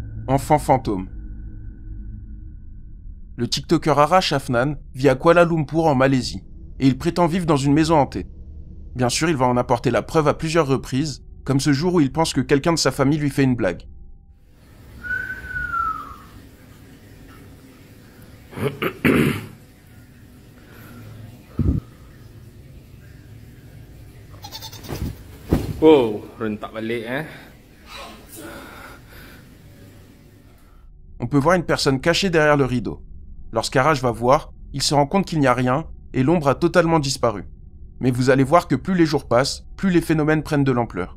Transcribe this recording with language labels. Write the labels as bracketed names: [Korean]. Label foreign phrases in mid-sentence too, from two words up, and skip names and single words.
[French] Enfant fantôme. Le TikToker Arash Afnan vit à Kuala Lumpur en Malaisie, et il prétend vivre dans une maison hantée. Bien sûr, il va en apporter la preuve à plusieurs reprises, comme ce jour où il pense que quelqu'un de sa famille lui fait une blague. [Malay] Wow, rentak balik [French] On peut voir une personne cachée derrière le rideau. Lorsqu'Arash va voir, il se rend compte qu'il n'y a rien et l'ombre a totalement disparu. Mais vous allez voir que plus les jours passent, plus les phénomènes prennent de l'ampleur.